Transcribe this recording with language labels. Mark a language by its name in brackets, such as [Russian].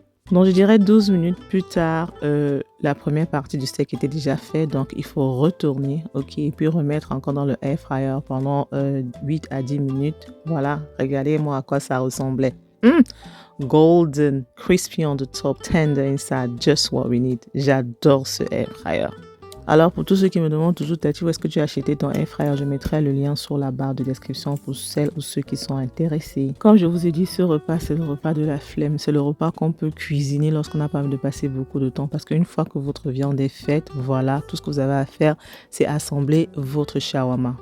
[French] Donc, je dirais 12 minutes plus tard, la première partie du steak était déjà faite. Donc, il faut retourner, ok, et puis remettre encore dans le air fryer pendant 8 à 10 minutes. Voilà, regardez-moi à quoi ça ressemblait. [English] Golden, crispy on the top, tender inside, just what we need. [French] J'adore ce air fryer. Alors pour tous ceux qui me demandent toujours, Tati, où est-ce que tu as acheté ton air fryer? Je mettrai le lien sur la barre de description pour celles ou ceux qui sont intéressés. Comme je vous ai dit, ce repas, c'est le repas de la flemme. C'est le repas qu'on peut cuisiner lorsqu'on n'a pas envie de passer beaucoup de temps. Parce qu'une fois que votre viande est faite, voilà, tout ce que vous avez à faire, c'est assembler votre shawarma.